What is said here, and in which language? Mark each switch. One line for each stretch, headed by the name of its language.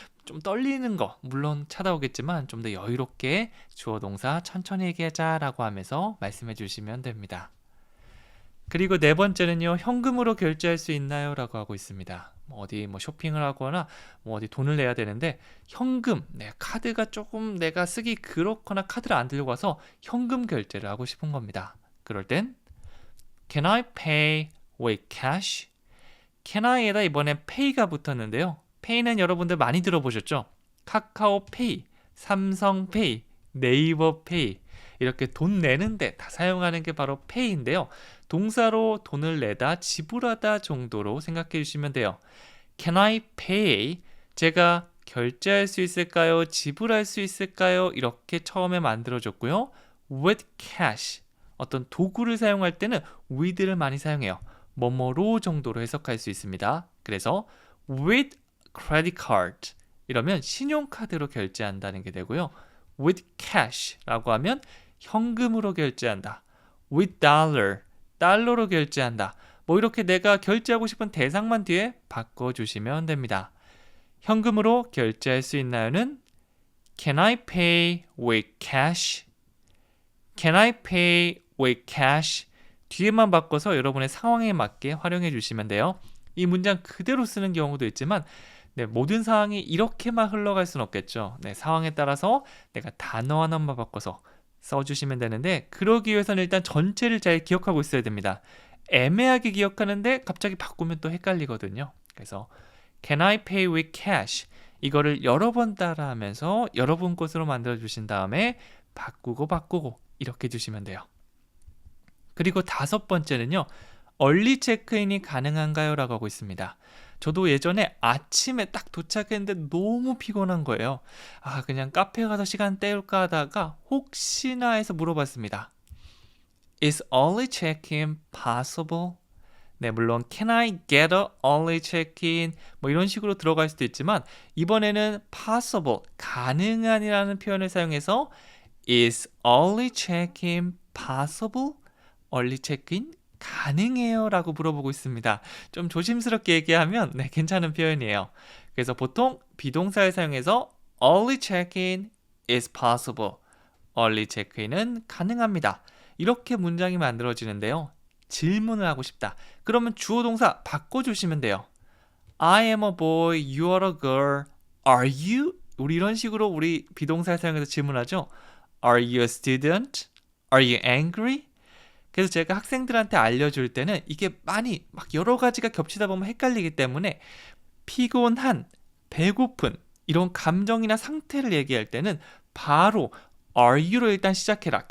Korean: 좀 떨리는 거 물론 찾아오겠지만 좀 더 여유롭게 주어 동사 천천히 얘기하자라고 하면서 말씀해 주시면 됩니다. 그리고 네 번째는요. 현금으로 결제할 수 있나요? 라고 하고 있습니다. 어디 쇼핑을 하거나 어디 돈을 내야 되는데 현금, 카드가 조금 내가 쓰기 그렇거나 카드를 안 들고 와서 현금 결제를 하고 싶은 겁니다. 그럴 땐
English: Can I pay with cash? Can I
Korean: 에다 이번에 pay가 붙었는데요. pay는 여러분들 많이 들어보셨죠? 카카오페이, 삼성페이, 네이버페이 이렇게 돈 내는데 다 사용하는 게 바로 pay인데요. 동사로 돈을 내다, 지불하다 정도로 생각해 주시면 돼요.
English: Can I pay?
Korean: 제가 결제할 수 있을까요? 지불할 수 있을까요? 이렇게 처음에 만들어줬고요. with cash, 어떤 도구를 사용할 때는 with를 많이 사용해요. 뭐뭐로 정도로 해석할 수 있습니다. 그래서
English: with credit card
Korean: 이러면 신용카드로 결제한다는 게 되고요. with cash라고 하면 현금으로 결제한다.
English: with dollar,
Korean: 달러로 결제한다. 뭐 이렇게 내가 결제하고 싶은 대상만 뒤에 바꿔주시면 됩니다. 현금으로 결제할 수 있나요는
English: Can I pay with cash? Can I pay with cash?
Korean: 뒤에만 바꿔서 여러분의 상황에 맞게 활용해 주시면 돼요. 이 문장 그대로 쓰는 경우도 있지만 모든 상황이 이렇게만 흘러갈 수는 없겠죠. 상황에 따라서 내가 단어 하나만 바꿔서 써주시면 되는데 그러기 위해서는 일단 전체를 잘 기억하고 있어야 됩니다. 애매하게 기억하는데 갑자기 바꾸면 또 헷갈리거든요. 그래서
English: Can I pay with cash?
Korean: 이거를 여러 번 따라하면서 여러분 것으로 만들어 주신 다음에 바꾸고 이렇게 주시면 돼요. 그리고 5번째는요. 얼리 체크인이 가능한가요? 라고 하고 있습니다. 저도 예전에 아침에 딱 도착했는데 너무 피곤한 거예요. 그냥 카페 가서 시간 때울까 하다가 혹시나 해서 물어봤습니다.
English: Is early check-in possible? 물론 Can I get a early check-in?
Korean: 뭐 이런 식으로 들어갈 수도 있지만 이번에는 possible, 가능한이라는 표현을 사용해서
English: Is early check-in possible?
Korean: early check-in 가능해요? 라고 물어보고 있습니다. 좀 조심스럽게 얘기하면 괜찮은 표현이에요. 그래서 보통 비동사를 사용해서
English: early check-in is possible.
Korean: early check-in은 가능합니다. 이렇게 문장이 만들어지는데요. 질문을 하고 싶다. 그러면 주어 동사 바꿔주시면 돼요.
English: I am a boy, you are a girl, are you?
Korean: 우리 이런 식으로 우리 비동사를 사용해서 질문하죠.
English: Are you a student? Are you angry?
Korean: 그래서 제가 학생들한테 알려줄 때는 이게 많이 막 여러 가지가 겹치다 보면 헷갈리기 때문에 피곤한, 배고픈 이런 감정이나 상태를 얘기할 때는 바로
English: Are you
Korean: 로 일단 시작해라.